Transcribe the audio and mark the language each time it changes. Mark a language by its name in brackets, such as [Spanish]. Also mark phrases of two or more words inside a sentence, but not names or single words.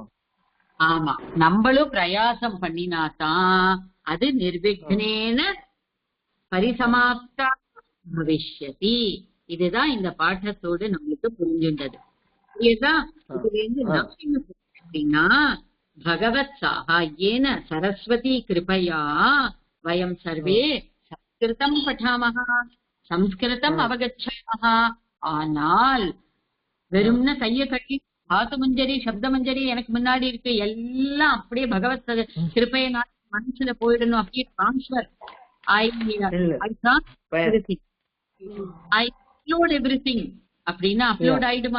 [Tamil] ஆமா, நம்மளும் பிரயாசம் பண்ணினாதான் அது [Sanskrit] निर्विघ्नेन परिसमाप्ता भविष्यति. [Tamil] இதுதான் இந்த பாட்டத்தோடு நம்மளுக்கு புரிஞ்சுண்டது. இதுதான் இதுல இருந்து நம்ம என்ன அப்படின்னா, [Sanskrit] भगवत् साहाय्येन सरस्वती कृपया वयं सर्वे संस्कृतं पठामः, संस्कृतम् अवगच्छामः. [Tamil] ஆனால் வெறும்ன கைய கட்டி தாத்து மஞ்சரி சப்த மஞ்சரி எனக்கு முன்னாடி இருக்கு எல்லாம் அப்படியே பகவத் கிருபையினால் மனசுல போயிடணும் அப்படியே [English] transfer I upload everything [Tamil] அப்படின்னா அப்லோட் ஆயிடுமா?